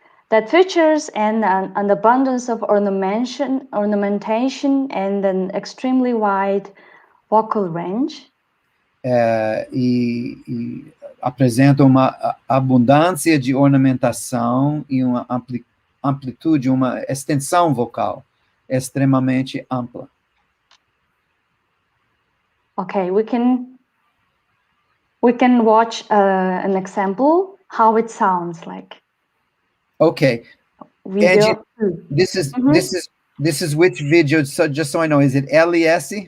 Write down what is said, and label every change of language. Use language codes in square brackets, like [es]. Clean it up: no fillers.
[en] That features an abundance of ornamentation and an extremely wide vocal range. [pt] E apresenta uma abundância de ornamentação e uma amplitude, uma extensão vocal extremamente ampla. [en] Okay, we can watch an example how it sounds like. Okay. Video. Angie, this is which video? So just so I know, is it LES?